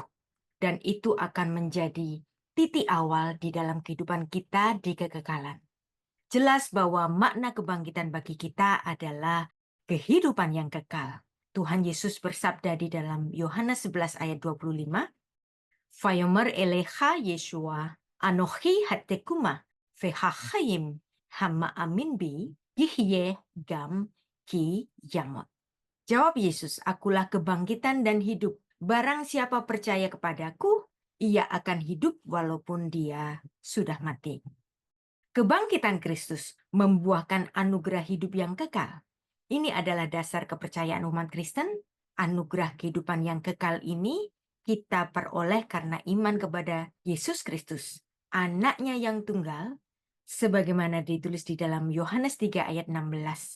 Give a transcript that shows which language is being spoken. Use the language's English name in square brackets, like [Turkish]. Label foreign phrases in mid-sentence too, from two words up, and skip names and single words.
[Indonesian] Dan itu akan menjadi titik awal di dalam kehidupan kita di kekekalan. Jelas bahwa makna kebangkitan bagi kita adalah kehidupan yang kekal. Tuhan Yesus bersabda di dalam Yohanes 11 ayat 25, [Hebrew] ויאמר אליך ישוע, אנכי התקומה, והחיים, המאמין בי, יחיה גם כי ימות. [Indonesian] Jawab Yesus, akulah kebangkitan dan hidup. Barang siapa percaya kepadaku, ia akan hidup walaupun dia sudah mati. Kebangkitan Kristus membuahkan anugerah hidup yang kekal. Ini adalah dasar kepercayaan umat Kristen. Anugerah kehidupan yang kekal ini kita peroleh karena iman kepada Yesus Kristus, anaknya yang tunggal, sebagaimana ditulis di dalam Yohanes 3 ayat 16.